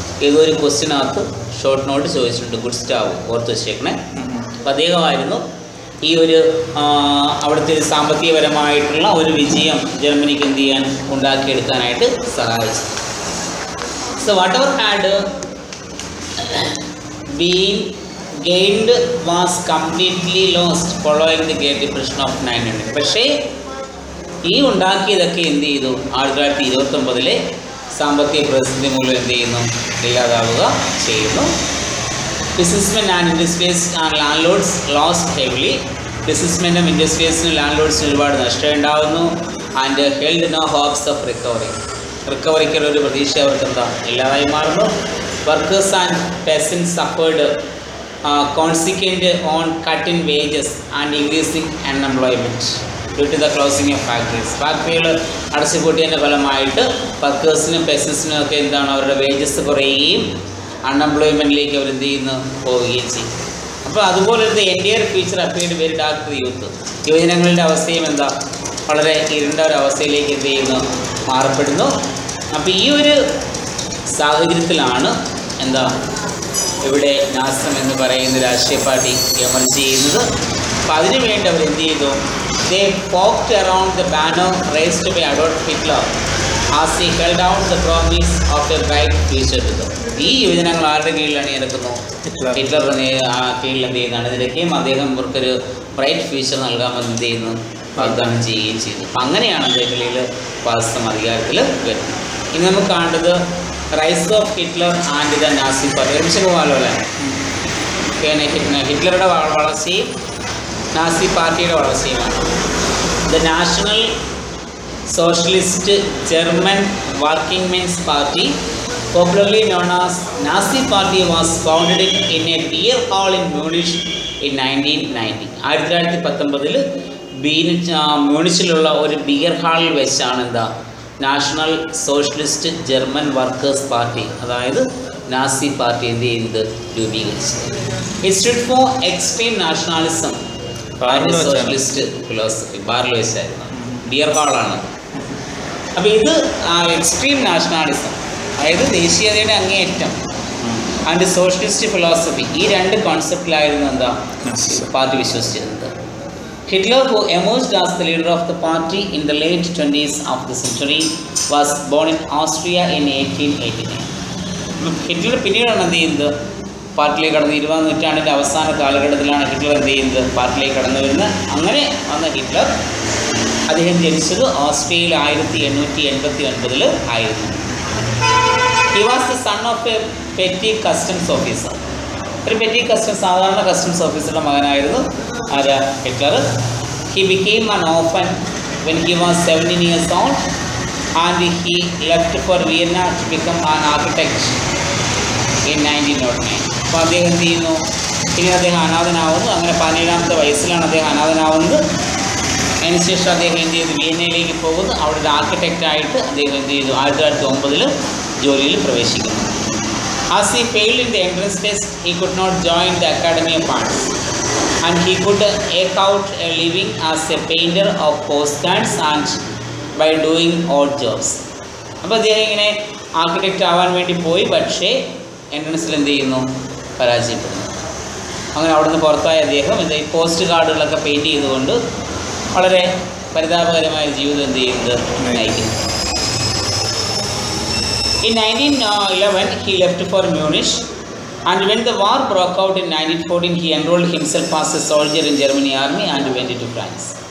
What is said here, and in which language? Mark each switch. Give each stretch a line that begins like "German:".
Malayalam: ഏതോ ഒരു ക്വസ്റ്റ്യനകത്ത് short note ചോദിച്ചിട്ടുണ്ട്, ഗുഡ്സ്റ്റാവ്, ഓർത്ത് വെച്ചേക്കണേ. അപ്പോൾ അദ്ദേഹമായിരുന്നു ഈ ഒരു അവിടുത്തെ ഒരു സാമ്പത്തികപരമായിട്ടുള്ള ഒരു വിജയം ജർമ്മനിക്ക് എന്ത് ചെയ്യാൻ, ഉണ്ടാക്കിയെടുക്കാനായിട്ട് സഹായിച്ചു.
English: So whatever had been gained was completely lost following the Great Depression of 1900.
Malayalam: പക്ഷേ ഈ ഉണ്ടാക്കിയതൊക്കെ എന്ത് ചെയ്തു, 1929 സാമ്പത്തിക പ്രതിസന്ധി മൂലം എന്ത് ചെയ്യുന്നു, ഇല്ലാതാവുക ചെയ്യുന്നു.
English: Businessmen and industries and land lords lost heavily.
Malayalam: ബിസിനസ്മെനും ഇൻഡസ്ട്രീസിനും land ലോഡ്സിനും ഒരുപാട് നഷ്ടം ഉണ്ടാകുന്നു.
English: and held no hopes of
Malayalam: റിക്കവറിക്കുള്ള ഒരു പ്രതീക്ഷ അവർക്ക് എന്താ, ഇല്ലാതായി മാറുന്നു.
English: Workers and peasants suffered consequent on cut in wages and increasing unemployment due to the closing of factories.
Malayalam: ഫാക്ടറികൾ അടച്ചുപൂട്ടിയതിൻ്റെ ഫലമായിട്ട് വർക്കേഴ്സിനും പെസൻസിനും ഒക്കെ എന്താണ്, അവരുടെ വേജസ് കുറയുകയും അൺഎംപ്ലോയ്മെൻറ്റിലേക്ക് അവർ എന്ത് ചെയ്യുന്നു, പോവുകയും ചെയ്യും. അപ്പോൾ അതുപോലെ ഒരു
English: Entire future appeared very dark to youth.
Malayalam: യുവജനങ്ങളുടെ അവസ്ഥയും എന്താ, വളരെ ഇരുണ്ട ഒരു അവസ്ഥയിലേക്ക് എന്ത് ചെയ്യുന്നു, മാറപ്പെടുന്നു. അപ്പോൾ ഈ ഒരു സാഹചര്യത്തിലാണ് എന്താ ഇവിടെ നാസിസം എന്ന് പറയുന്ന രാഷ്ട്രീയ പാർട്ടി എമർജ് ചെയ്യുന്നത്. അപ്പോൾ അതിനു വേണ്ടി അവർ എന്ത് ചെയ്തു,
English: They poked around the banner raised by Adolf Hitler as he held out the promise of a bright future to them.
Malayalam: ഈ യുവജനങ്ങൾ ആരുടെ കീഴിലാണ് ഇറക്കുന്നു? ഹിറ്റ്ലറുടെ കീഴിൽ എന്ത് ചെയ്യുന്നതാണ് ഇതിലേക്കും അദ്ദേഹം ഇവർക്കൊരു ബ്രൈറ്റ് ഫ്യൂച്ചർ നൽകാമെന്ന് എന്ത് ചെയ്യുന്നു വാഗ്ദാനം ചെയ്യുകയും ചെയ്തു. അങ്ങനെയാണ് അദ്ദേഹത്തിൽ ഫാസിസം അധികാരത്തിൽ വരുന്നത്. ഇനി നമുക്ക് കാണേണ്ടത്
English: Rise of Hitler and the Nazi party.
Malayalam: ഒരുമിച്ച് പോകാമല്ലോ അല്ലേ? പിന്നെ ഹിറ്റ്ലറുടെ വളർച്ചയും നാസി പാർട്ടിയുടെ വളർച്ചയുമാണ്.
English: The National Socialist German Working Men's Party, popularly known as Nazi Party, was founded in a beer hall in Munich in 1919.
Malayalam: 1919 മ്യൂണിച്ചിലുള്ള ഒരു ബിയർ ഹാളിൽ വെച്ചാണ് എന്താ national socialist German workers party, അതായത് നാസി പാർട്ടി എന്ത് ചെയ്യുന്നത് രൂപീകരിച്ചത്.
English: It stood for extreme nationalism and socialist philosophy.
Malayalam: ബാറിൽ വെച്ചായിരുന്നു, ബിയർ ഹാളാണ്. അപ്പോൾ ഇത് എക്സ്ട്രീം നാഷണാലിസം, അതായത് ദേശീയതയുടെ അങ്ങേയറ്റം, ആൻഡ് സോഷ്യലിസ്റ്റ് ഫിലോസഫി, ഈ രണ്ട് കോൺസെപ്റ്റിലായിരുന്നു എന്താ party വിശ്വസിച്ചിരുന്നത്.
English: Hitler, who emerged as the leader of the party in the late 20s of the century, was born in Austria in 1889.
Malayalam: Hitler പിന്നീടാണ് എന്ത് ചെയ്യുന്നത് പാർട്ടിയിലേക്ക് കടന്ന് 20ാം നൂറ്റാണ്ടിൻ്റെ അവസാന കാലഘട്ടത്തിലാണ് ഹിറ്റ്ലർ എന്ത് ചെയ്യുന്നത് പാർട്ടിയിലേക്ക് കടന്നു വരുന്നത്. അങ്ങനെ വന്ന ഹിറ്റ്ലർ അദ്ദേഹം ജനിച്ചത് ഓസ്ട്രിയയിൽ 1889 ആയിരുന്നു.
English: He was the son of a petty customs officer.
Malayalam: ഒരു പെറ്റി സാധാരണ കസ്റ്റംസ് ഓഫീസറുടെ മകനായിരുന്നു ആരാ Hitler.
English: He became an orphan when he was 17 years old and he left for Vienna to become an architect in 1909.
Malayalam: അപ്പോൾ അദ്ദേഹം എന്ത് ചെയ്യുന്നു, ഇനി അദ്ദേഹം അനാഥനാവുന്നു. അങ്ങനെ 17ാമത്തെ വയസ്സിലാണ് അദ്ദേഹം അനാഥനാവുന്നത്. അതിനുശേഷം അദ്ദേഹം എന്ത് ചെയ്തു, വിയന്നയിലേക്ക് പോകുന്നു. അവിടെ ഒരു ആർക്കിടെക്റ്റായിട്ട് അദ്ദേഹം എന്ത് ചെയ്തു 1909 ജോലിയിൽ പ്രവേശിക്കുന്നു.
English: As he failed in the entrance test, he could not join the Academy of Arts, and he could eke out a living as a painter of postcards and by doing odd jobs.
Malayalam: അപ്പോൾ അദ്ദേഹം ഇങ്ങനെ architect ആവാൻ വേണ്ടി പോയി, പക്ഷേ എൻട്രൻസിൽ എന്ത് ചെയ്യുന്നു, പരാജയപ്പെടുന്നു. അങ്ങനെ അവിടുന്ന് പുറത്തായ അദ്ദേഹം ഈ പോസ്റ്റ് കാർഡുകളൊക്കെ പെയിൻറ്റ് ചെയ്തുകൊണ്ട് വളരെ പരിതാപകരമായ ജീവിതം എന്ത് ചെയ്യുന്നത് നയിക്കുന്നു.
English: In 1911, he left for Munich, and when the war broke out in 1914, he enrolled himself as a soldier in German army and went to France.